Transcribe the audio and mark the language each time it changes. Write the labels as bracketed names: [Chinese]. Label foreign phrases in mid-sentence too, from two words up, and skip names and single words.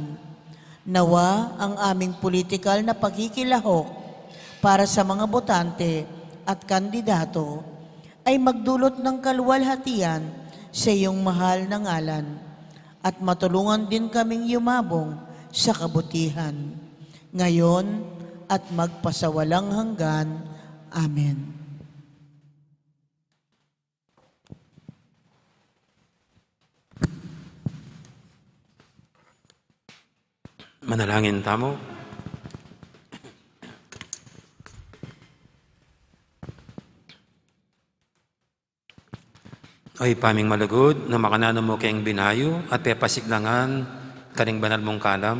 [Filipino] Nawa ang aming politikal na pagkikilahok para sa mga botante at kandidato ay magdulot ng kaluwalhatian sa iyong mahal na ngalan at matulungan din kaming yumabong sa kabutihan, ngayon at magpasawalang hanggan. Amen. [Pampanga] Manalangin tamo. Ay paming malagod, na makanano mo kayong binayo at pepasiklangan karing banal mong kalam.